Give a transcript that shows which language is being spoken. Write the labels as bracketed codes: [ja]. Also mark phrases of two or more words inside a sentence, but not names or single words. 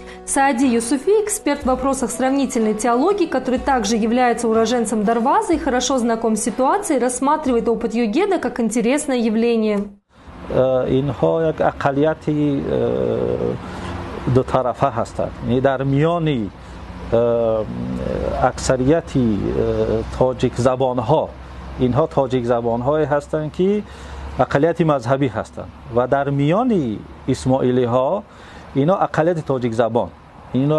[ru] Саади Юсуфи – эксперт в вопросах сравнительной теологии, который также является уроженцем Дарваза и хорошо знаком с ситуацией, рассматривает опыт Йогеда как интересное явление. [fa] اینها یک اقلیتی دو طرفه هستند. در میان اکثریتی تاجیک زبان ها، اینها تاجیک زبان های هستند که اقلیت مذهبی هستند و در میان اسماعیلی ها اینا اقلیت تاجیک زبان، اینا